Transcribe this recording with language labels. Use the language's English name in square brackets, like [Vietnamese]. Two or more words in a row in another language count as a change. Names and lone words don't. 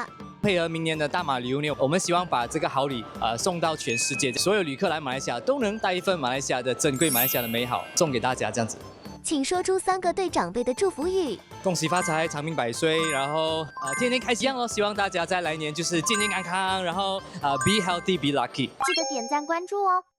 [Chinese] 配合明年的大馬旅遊年，我們希望把這個好禮送到全世界，所有旅客來馬來西亞都能帶一份馬來西亞的珍貴、馬來西亞的美好送給大家，這樣子。請說出3個對長輩的祝福語。恭喜發財，長命百歲，然後天天開心哦！希望大家在來年就是健健康康，然後 [English] be healthy, be lucky。 [Chinese] 記得點讚關注哦。